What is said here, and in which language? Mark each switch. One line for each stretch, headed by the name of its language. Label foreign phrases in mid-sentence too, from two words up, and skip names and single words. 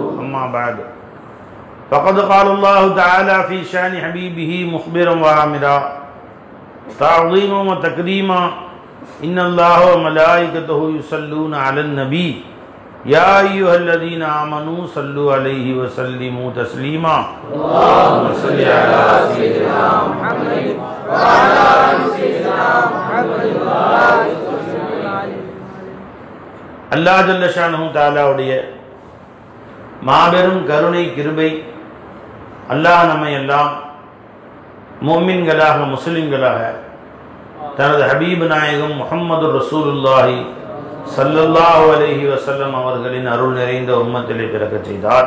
Arabic: أما بعد فقد قال الله تعالى في شأن حبيبه مخبرا وآمرا تعظيما وتكريما إن الله وملائكته يصلون على النبي يا أيها الذين آمنوا صلوا عليه وسلموا تسليما. اللهم صل على سيدنا محمد وعلى آل سيدنا محمد وبارك وسلم عليه.
Tamil: அல்லாஹ்
Arabic: جل شأنه تعالى
Tamil: மாபெரும் கருணை கிருபை, அல்லாஹ் நம்மை எல்லாம் முஃமின்களாக முஸ்லிம்களாக தனது ஹபீப் நாயகம் முஹம்மது
Arabic: رسول الله صلى الله عليه وسلم
Tamil: அவர்களின் அருள் நிறைந்த உம்மத்திலே பிறக்க செய்தார்.